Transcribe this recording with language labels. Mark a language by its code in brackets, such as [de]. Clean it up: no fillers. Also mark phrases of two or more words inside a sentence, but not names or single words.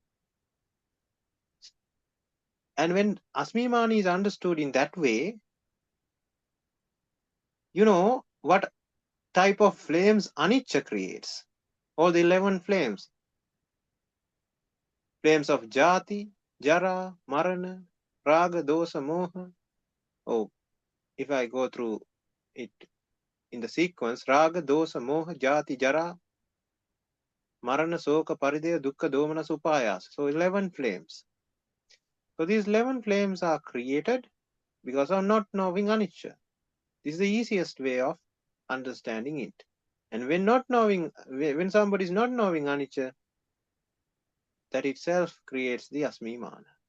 [en] And when [pi] Asmi Mana [en] is understood in that way, you know what type of flames anicca creates. All the 11 flames. Flames of [pi] jati, jara, marana, raga, dosa, moha. [en] Oh, if I go through it in the sequence, raga, [pi] dosa, moha, jati, jara, marana, soka, parideya, dukkha, domana, upayasa. [en] So 11 flames. So these 11 flames are created because of not knowing anicca. This is the easiest way of understanding it. And when somebody is not knowing anicca, that itself creates the [pi] Asmi Mana.